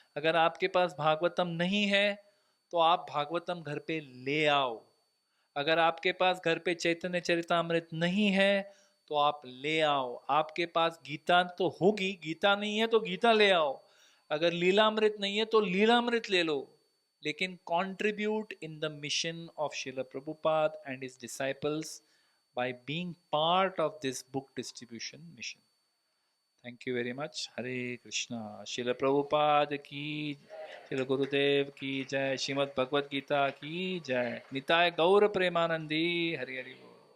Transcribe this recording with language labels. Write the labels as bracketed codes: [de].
[hi] अगर आपके पास भागवतम नहीं है तो आप भागवतम घर पे ले आओ। अगर आपके पास घर पे चैतन्य चरितामृत नहीं है तो आप ले आओ। आपके पास गीता तो होगी, गीता नहीं है तो गीता ले आओ। अगर लीलामृत नहीं है तो लीलामृत ले लो। [en] लेकिन contribute in the mission of Srila Prabhupada and his disciples by being part of this book distribution mission। Thank you very much. Hare Krishna. [hi] शिल प्रभुपाद की, शिल गुरुदेव की जय। श्रीमद् भगवत गीता की जय। निताय गौर प्रेमानंदी। हरि हरि बोल।